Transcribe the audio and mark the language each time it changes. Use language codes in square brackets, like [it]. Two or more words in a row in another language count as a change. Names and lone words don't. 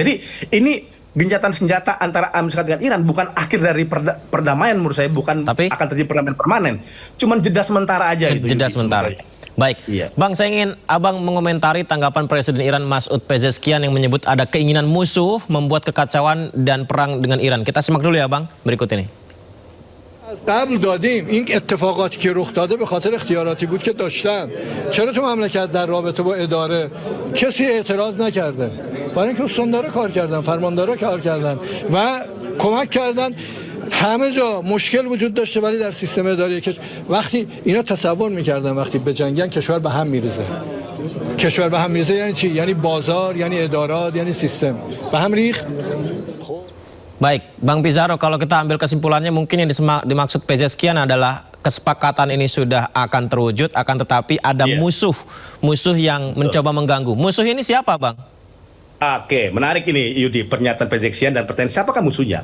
[id] Jadi ini gencatan senjata antara Amerika Serikat dengan Iran bukan akhir dari perdamaian menurut saya, bukan akan terjadi perdamaian permanen. Cuman jeda sementara aja gitu. Jeda sementara. Baik, iya. Bang, saya ingin Abang mengomentari tanggapan Presiden Iran Masoud Pezeshkian yang menyebut ada keinginan musuh membuat kekacauan dan perang dengan Iran. Kita simak dulu ya Bang, berikut ini. [fa] از قبل دادیم این اتفاقاتی که رخ داده به خاطر اختیاراتی بود که داشتن. چرا تو مملکت در رابطه با اداره کسی اعتراض نکرده؟ برای اینکه استاندارا کار کردن، فرماندارا کار کردن و کمک کردن. همه جا مشکل وجود داشته ولی در سیستم اداری وقتی اینا تصور میکردن وقتی به جنگن کشور به هم میریزه. کشور به هم میریزه یعنی چی؟ یعنی بازار، یعنی ادارات، یعنی سیستم. به هم ریخت. [id] Baik, Bang Pizarro, kalau kita ambil kesimpulannya mungkin yang dimaksud Pezeshkian adalah kesepakatan ini sudah akan terwujud, akan tetapi ada musuh yang mencoba mengganggu. Musuh ini siapa, Bang? Oke, menarik ini Yudi, pernyataan Pezeshkian dan pertanyaan siapakah musuhnya?